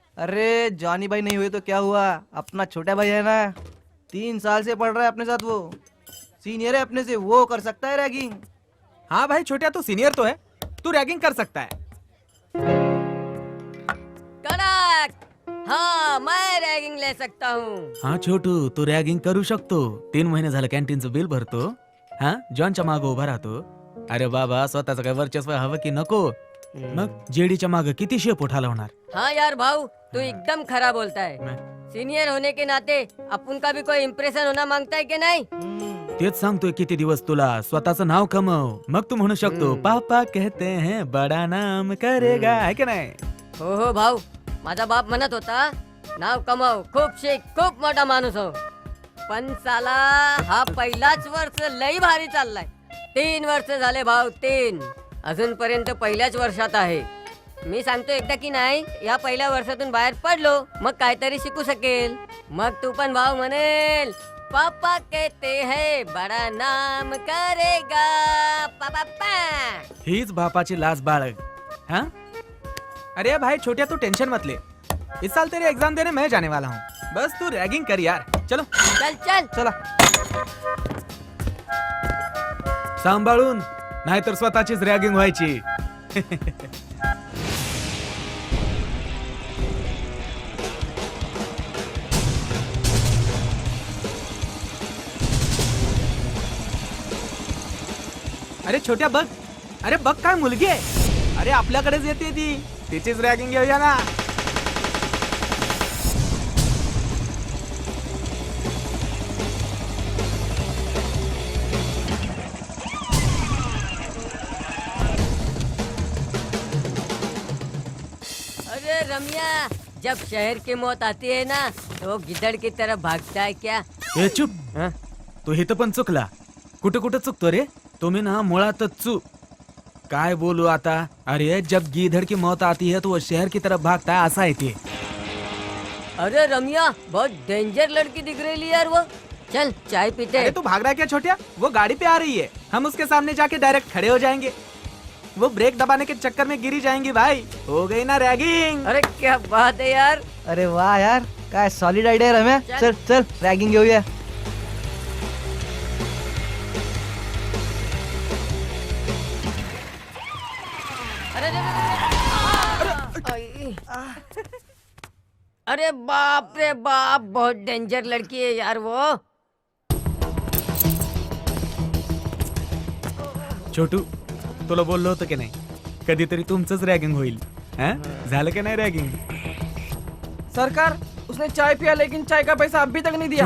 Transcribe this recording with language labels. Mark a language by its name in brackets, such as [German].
[Hindi] अरे जॉनी भाई नहीं हुए तो क्या हुआ, अपना छोटा भाई है ना, 3 साल से पढ़ रहा है अपने साथ, वो सीनियर है अपने से, वो कर सकता है रैगिंग. हाँ भाई छोटा, तू सीनियर तो है, तू रैगिंग कर सकता है. कड़क. हाँ मैं रैगिंग ले सकता हूँ. [Marathi] हाँ छोटू, तू रॅगिंग करू शकतो. 3 महिने झालं कॅन्टीनचं बिल भरतो. हा जॉनच्या मागं उभा राहतो. अरे बाबा, स्वतःच काय वर्चस्व हवं की नको. मग जेडीच्या मागं किती शेपोट हलवणार. [Hindi] हाँ यार भाऊ, तू एकदम खरा बोलता है. मैं- सीनियर होने के नाते अपन का भी कोई इम्प्रेशन होना मांगता है कि नहीं. [Marathi] तेच सांगतोय किती दिवस तुला स्वतःचं नाव कमव, मग तू म्हणू शकतो [Hindi] पापा कहते हैं बडा नाम करेगा, [Marathi] है की नाही. हो भाऊ, माझा बाप म्हणत होता नाव कमाव, खूप शिक, खूप मोठा माणूस हो. पण साला हा पहिलाच वर्ष लई भारी चाललाय. 3 वर्ष झाले भाऊ, 3. अजूनपर्यंत पहिल्याच वर्षात आहे. मी सांगतो एकदा की नाही, या पहिल्या वर्षातून बाहेर पडलो मग काहीतरी शिकू शकेल. मग तू पण भाऊ म्हणेल [Hindi] पापा कहते हैं बडा नाम करेगा. [Marathi] पापा. हीच बापाची लाज बाळग. [Hindi] हाँ अरे भाई छोटिया, तू टेंशन मत ले. इस साल तेरी एग्जाम देने मैं जाने वाला हूँ. बस तू रैगिंग कर यार. चलो चल चल. [Marathi] चला. सांभाळून, नाहीतर स्वतःचीच रॅगिंग व्हायची. अरे छोट्या बघ, अरे बघ काय मुलगी आहे. अरे आपल्याकडेच येते ती, तिचीच रॅगिंग घेऊया ना. [Hindi] अरे रम्या, जब शहर की मौत आती है ना तो गिद्धड़ की तरफ भागता है क्या. [Marathi] ए चुप. तू इथं पण चुकला. कुठं कुठं चुकतो रे तुम्ही ना, मुळातच चूक. काय बोलू आता. [Hindi] अरे जब गीधड़ की मौत आती है तो वो शहर की तरफ भागता है, [Marathi] असा है ते. [Hindi] अरे रम्या, बहुत डेंजर लड़की दिख रही है यार वो. चल चाय पीते अरे हैं. तू भाग रहा है क्या छोटिया. वो गाड़ी पे आ रही है, हम उसके सामने जाके डायरेक्ट खड़े हो जाएंगे. वो ब्रेक दबाने के चक्कर में गिरी जाएंगी भाई. हो गई ना रैगिंग. अरे क्या बात है यार. [Marathi] अरे वाह यार, काय सॉलिड आयडिया आहे रम्या. चल. चल चल रॅगिंग घेऊया. [Hindi] अरे अरे बाप रे बाप, बहुत डेंजर लड़की है यार वो. [Marathi] छोटू, तुला बोललो होतं की नाही कधीतरी तुमचंच रॅगिंग होईल. हा? झालं की नाही रॅगिंग? [Hindi] सरकार, उसने चाय पिया लेकिन चाय का पैसा अभी तक नहीं दिया.